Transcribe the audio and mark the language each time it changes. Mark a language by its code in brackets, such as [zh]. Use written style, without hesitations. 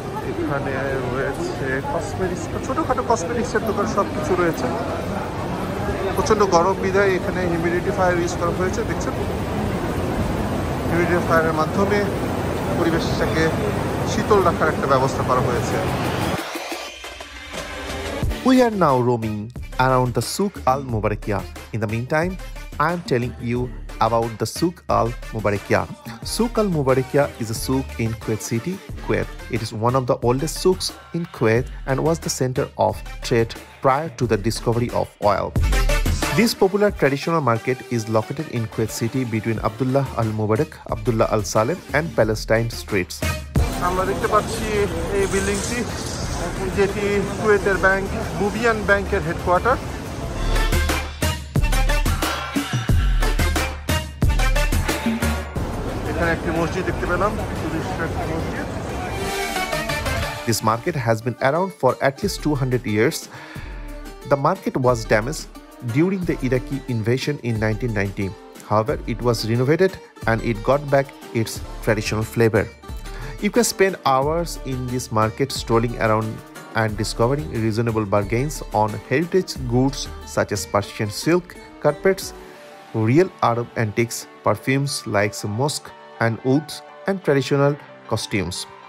[bn] এখানে রয়েছে কসমেটিক্স, ছোটখাটো কসমেটিক্সের দোকান, সব কিছু রয়েছে। প্রচণ্ড গরম বিধায় এখানে হিউমিডিফায়ার ইউজ করা হয়েছে, দেখছেন। হিউমিডিফায়ারের মাধ্যমে পরিবেশটাকে শীতল রাখার একটা ব্যবস্থা করা হয়েছে। [en] We are now roaming around the Souk Al Mubarakiyah. In the meantime, I am telling you about the Souk Al Mubarakiyah. Souk Al Mubarakiyah is a souk in Kuwait City, Kuwait. It is one of the oldest souks in Kuwait and was the center of trade prior to the discovery of oil. This popular traditional market is located in Kuwait City between Abdullah Al Mubarak, Abdullah Al Salem and Palestine streets. [bn] আমরা দেখতে পাচ্ছি এই বিল্ডিংটি, যেটি কুয়েতের bank বুবিয়ান ব্যাংকের headquarter. এখানে একটি মসজিদ দেখতে পেলাম, মসজিদ। [en] This market has been around for at least 200 years. The market was damaged during the Iraqi invasion in 1990. However, it was renovated and it got back its traditional flavor. You can spend hours in this market strolling around and discovering reasonable bargains on heritage goods such as Persian silk, carpets, real Arab antiques, perfumes like musk and oud, and traditional costumes.